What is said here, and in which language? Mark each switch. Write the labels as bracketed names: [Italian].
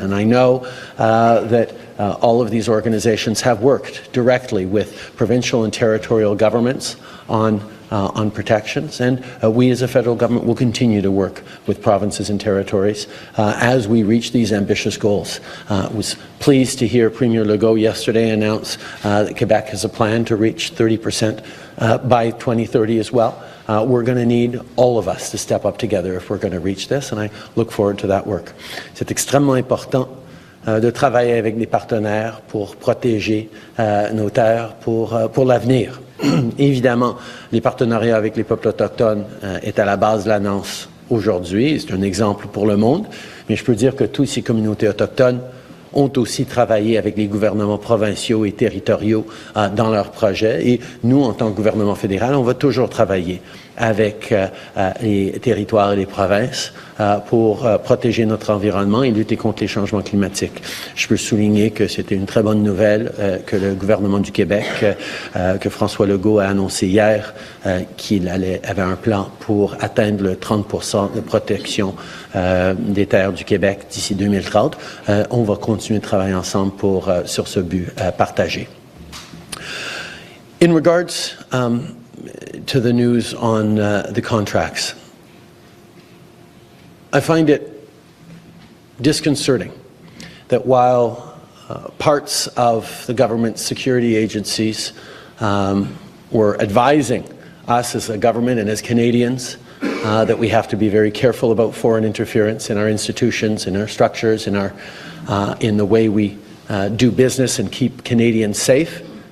[English] And I know that all of these organizations have worked directly with provincial and territorial governments on protections, and we as a federal government will continue to work with provinces and territories as we reach these ambitious goals. I was pleased to hear Premier Legault yesterday announce that Quebec has a plan to reach 30% by 2030 as well. We're going to need all of us to step up together if we're going to reach this, and I look forward to that work. [French] C'est extrêmement important de travailler avec des partenaires pour protéger nos terres pour l'avenir. Évidemment, les partenariats avec les peuples autochtones est à la base de l'annonce aujourd'hui. C'est un exemple pour le monde, mais je peux dire que toutes ces communautés autochtones ont aussi travaillé avec les gouvernements provinciaux et territoriaux dans leurs projets. Et nous, en tant que gouvernement fédéral, on va toujours travailler avec les territoires et les provinces pour protéger notre environnement et lutter contre les changements climatiques. Je peux souligner que c'était une très bonne nouvelle que le gouvernement du Québec, que François Legault a annoncé hier, qu'il avait un plan pour atteindre le 30% de protection des terres du Québec d'ici 2030. On va continuer de travailler ensemble sur ce but partagé. [English] In regards to the news on the contracts, I find it disconcerting that while parts of the government's security agencies were advising us as a government and as Canadians that we have to be very careful about foreign interference in our institutions, in our structures, in the way we do business and keep Canadians safe,